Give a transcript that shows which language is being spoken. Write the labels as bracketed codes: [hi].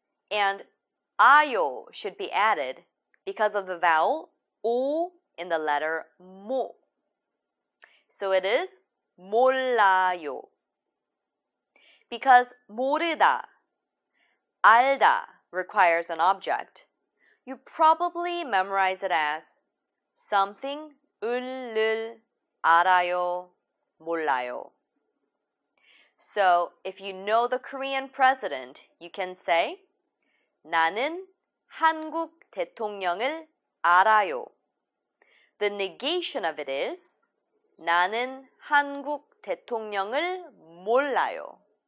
[en] And 아요 should be added because of the vowel 오 in the letter 모. So it is 몰라요. Because 모르다, 알다 requires an object, you probably memorize it as [ko] something을 알아요, 몰라요. [en] So, if you know the Korean president, you can say, [ko] 나는 한국 대통령을 알아요. [en] The negation of it is, [ko] 나는 한국 대통령을 몰라요.